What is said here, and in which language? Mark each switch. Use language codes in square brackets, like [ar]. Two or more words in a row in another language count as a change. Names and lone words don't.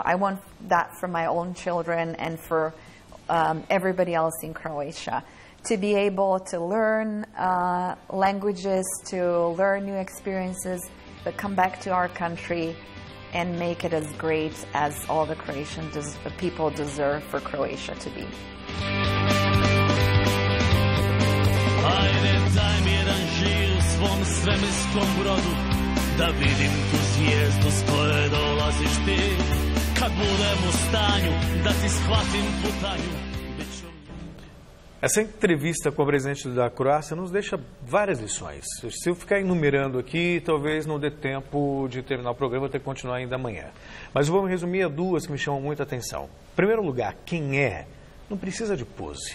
[en] I want that for my own children and for everybody else in Croatia. To be able to learn languages, to learn new experiences, but come back to our country and make it as great as all the Croatian people deserve for Croatia to be. [hr] Ajde, daj mi jedan žir u svom svemirskom brodu, da vidim tu zvijezdu s koje dolaziš ti. Kad budem u stanju da ti shvatim putanju. [pt] Essa entrevista com o presidente da Croácia nos deixa várias lições. Se eu ficar enumerando aqui, talvez não dê tempo de terminar o programa, vou ter que continuar ainda amanhã. Mas eu vou me resumir a duas que me chamam muita atenção. Em primeiro lugar, quem é não precisa de pose.